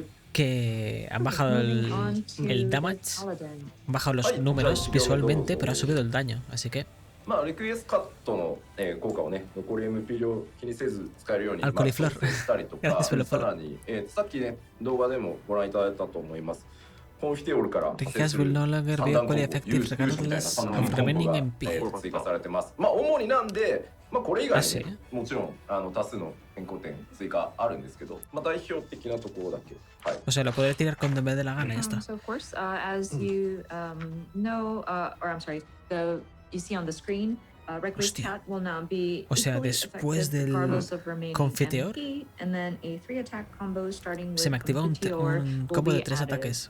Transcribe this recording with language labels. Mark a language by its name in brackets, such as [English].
[Spanish] Que han bajado el damage, han bajado los números visualmente, pero ha subido el daño, así que... [Japanese] まあリクエストカットの効果をね、残り MP 量気にせず使えるようにしたりとか、さらにさっきね動画でもご覧いただいたと思います。コンフィテオールから発生する判断コンボ、ユースみたいな判断コンボが追加されてます。まあ主になんで、まあこれ以外にね、もちろん多数の変更点追加あるんですけど、まあ代表的なところだけ。はい。 [Spanish] O sea, lo puede tirar cuando me dé la gana, ya está. [English] So of course, as you know, or I'm sorry, you see on the screen, Reckless Cat will now be [Spanish] o sea, después del confiteor se me activa un combo de 3 ataques.